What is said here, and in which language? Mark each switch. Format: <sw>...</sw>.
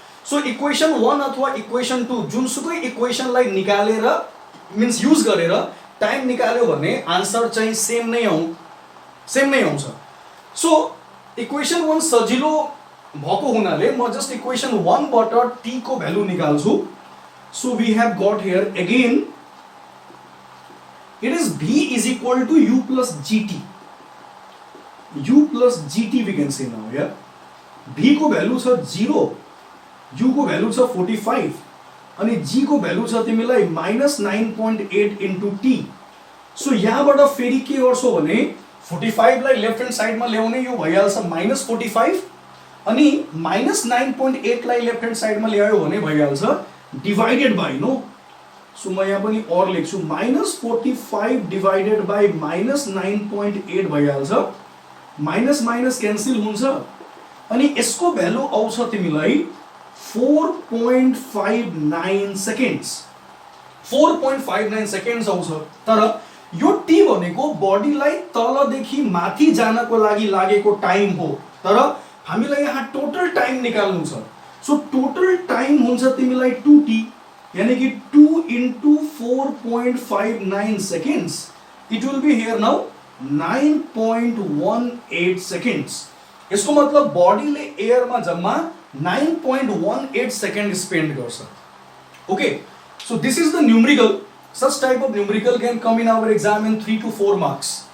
<ne>So equation 1 अथवा equation 2 जुनसुकै इक्वेसनलाई निकालेर मिन्स युज गरेर टाइम निकाल्यो भने आन्सर चाहिँ सेम नै आउँछ. सो इक्वेसन 1 सजिलो भएको हुनाले म जस्ट इक्वेसन 1 बाट t को भ्यालु निकाल्छु.</ne> <en>So we have got here again it is v is equal to u plus gt. u plus gt we can say now.</en> <ne>Yeah, v को भ्यालु छ 0, u को भ्यालु छ 45 अनि g को value छ तिमीलाई -9.8 into t. सो यहाँबाट फेरि के गर्छौ भने 45 लाई लेफ्ट ह्यान्ड साइडमा ल्याउने, यो भइहाल्छ -45 अनि -9.8 लाई लेफ्ट ह्यान्ड साइडमा ल्यायो भने भइहाल्छ डिवाइडेड बाइ. नो, सो म यहाँ पनि और लेख्छु -45 डिवाइडेड बाइ -9.8 भइहाल्छ. माइनस माइनस क्यान्सल हुन्छ अनि यसको भ्यालु आउँछ तिमीलाई 4.59 सेकेन्ड्स. 4.59 सेकेन्ड्स आउँछ. तर यो t भनेको बडीलाई तलदेखि माथि जानको लागि लागेको टाइम हो. तर हामीलाई यहाँ टोटल टाइम निकाल्नु छ. सो टोटल टाइम हुन्छ तिमीलाई 2t, यानी कि 2 into 4.59 seconds.</ne> <en>It will be here now 9.18 seconds.</en> <ne>यसको मतलब बडीले एयरमा जम्मा 9.18 सेकेन्ड स्पेन्ड गर्छ.</ne> <en>Okay, so this is the numerical. Such type of numerical can come in our exam in 3 to 4 marks.</en>